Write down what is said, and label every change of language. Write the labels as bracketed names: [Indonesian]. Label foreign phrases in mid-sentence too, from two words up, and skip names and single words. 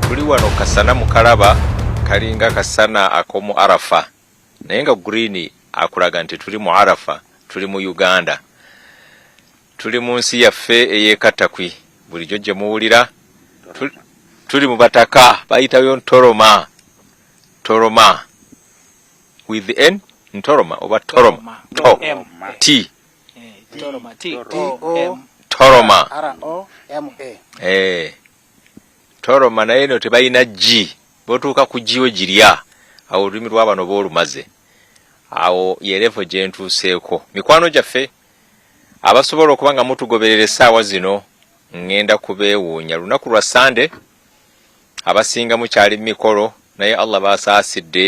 [Ganda] wano kasana mukalaba kalinga kasana akomu Arafa naye nga green akulaga nti tuli mu Arafa, tuli mu Uganda, tuli mu nsi yaffe ey'ekattakwi. Bulijjo gye muwulira tuli mu bataka bayitayo Ntoroma, Toroma [English] with the N, [Ganda] Ntoroma oba Toroma, T Toroma, Toroma, R-O-M-A. Toroma naye no tebalina G, botuuka ku G we girya, awo olulimi lw'abano boolumaze. Awo yerefo gye ntuuseeko. Mikwano gyaffe abasobola okuba nga mutugoberera essaawa zino, ngenda kubeewuunya. Lunaku lwa Sande abasinga mukyali mikolo, naye Allah baasaasidde.